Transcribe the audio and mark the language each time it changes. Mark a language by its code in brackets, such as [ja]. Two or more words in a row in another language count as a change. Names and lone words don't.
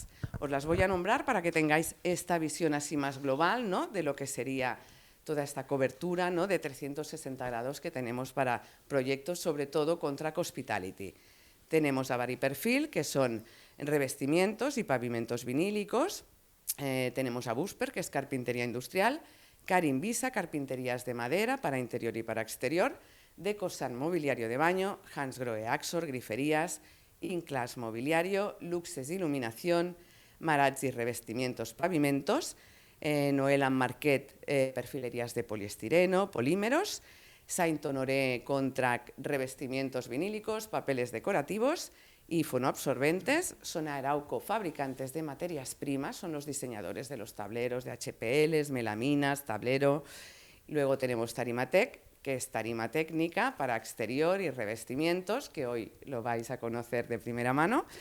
[es] Os las voy a nombrar para que tengáis esta visión así más global, ¿no?, de lo que sería toda esta cobertura, ¿no?, de 360 grados que tenemos para proyectos, sobre todo [en] Contract Hospitality. [es] Tenemos a Variperfil, que son revestimientos y pavimentos vinílicos. Tenemos a Busper, que es carpintería industrial. Karin Visa, carpinterías de madera para interior y para exterior. Decosan, mobiliario de baño. Hansgrohe Axor, griferías. Inclas, mobiliario. Luxes, iluminación. Marazzi, revestimientos, pavimentos. Noelan Marquet, perfilerías de poliestireno, polímeros. Saint-Honoré Contract, revestimientos vinílicos, papeles decorativos. Y fonoabsorbentes. Son Arauco, fabricantes de materias primas, son los diseñadores de los tableros de HPLs, melaminas, tablero. Luego tenemos Tarimatech, que es tarima técnica para exterior y revestimientos, que hoy lo vais a conocer de primera mano.